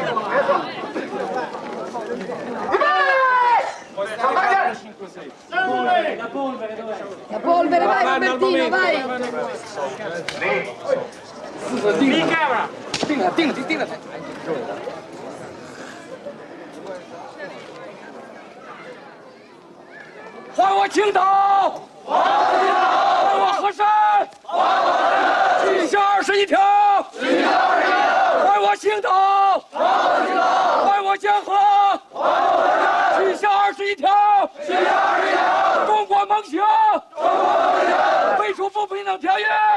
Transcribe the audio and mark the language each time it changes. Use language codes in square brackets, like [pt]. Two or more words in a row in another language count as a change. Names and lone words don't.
[it] La polvere dov'è? La polvere, vai Robertino, vai! Di camera! [zh] 还我青岛，还我河山，地下21条，还我青岛，还我江河，地下21条，中国梦想，废除不平等条约，